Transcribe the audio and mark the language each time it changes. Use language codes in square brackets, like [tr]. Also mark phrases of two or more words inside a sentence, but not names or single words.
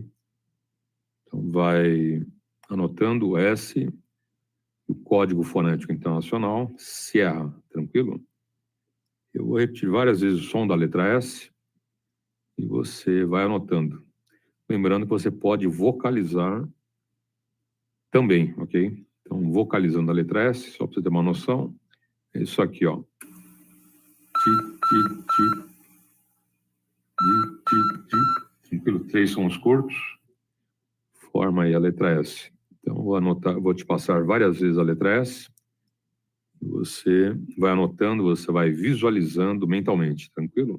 [pt] Então, vai anotando o S, o código fonético internacional, Sierra, tranquilo? Eu vou repetir várias vezes o som da letra S e você vai anotando. Lembrando que você pode vocalizar também, ok? Então, vocalizando a letra S, só para você ter uma noção, é isso aqui, ó. Ti, ti, ti. Di, ti, ti. Tranquilo? 3 sons curtos, forma aí a letra S. Então, vou te passar várias vezes a letra S. Você vai anotando, você vai visualizando mentalmente, tranquilo?